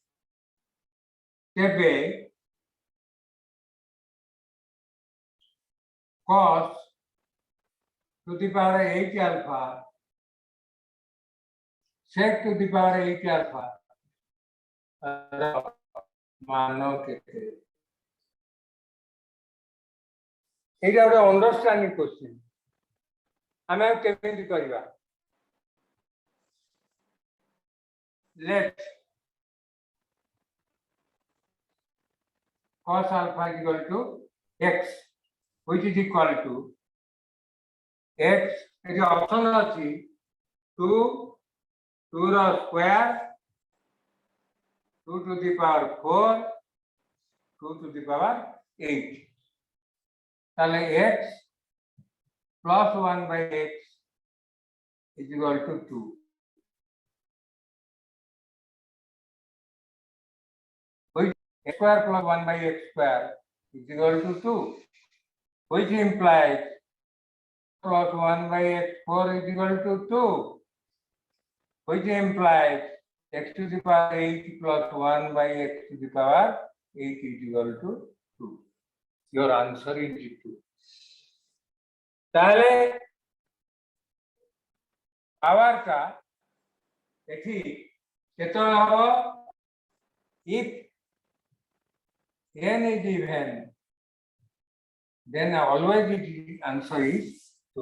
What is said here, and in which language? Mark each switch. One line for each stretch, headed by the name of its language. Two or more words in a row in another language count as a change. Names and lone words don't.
English: Tebe cos to the power 8 alpha sec to the power 8 alpha
Odia: मानो केते एटा ଗୋଟେ
English: understanding question
Odia: हमें केमिति करबा
English: let cos alpha is equal to
Odia: x which is equal to
English: x is option अछि 2 रो स्क्वायर 2 to the power 4 2 to the power 8 ताले x plus 1 by x is equal to 2 x square plus 1 by x square is equal to 2, which implies plus 1 by x4 is equal to 2, which implies x to the power 8 plus 1 by x to the power 8 is equal to 2. Your answer is 2.
Odia: ତାଲେ ପାୱାର କ ଏଠି କେତେ ହେଲା
English: if n is even, then always the answer is 2.